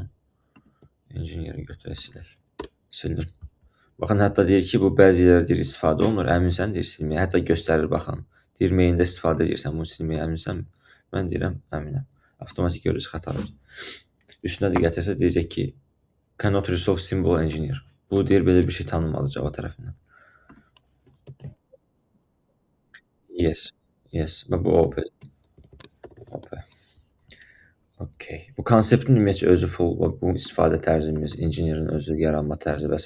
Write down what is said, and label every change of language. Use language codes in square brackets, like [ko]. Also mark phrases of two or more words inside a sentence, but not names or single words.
[az] Engineeri götürək, silək. Sildim. Baxın, hətta deyir ki, bu bəzi yerlərdə deyir, istifadə olunur. Əminsən, deyir, silməyə. Hətta göstərir, baxın. Deyir, maində istifadə edirsən, bunu silməyə əminsən. Mən deyirəm, əminəm. Avtomatik görürüz, xətalıdır. Üstünə diqqət etsəz, deyəcək ki, [en] cannot resolve symbol engineer. [az] Bu deyir, belə bir şey tanınmadı Java tərəfindən. [en] Yes, yes. [az] Və bu OP. Okay. Bu konseptin ümumiyyətcə özü full, bu istifadə tərzimiz, engineerin özü, yaranma tərzi və s.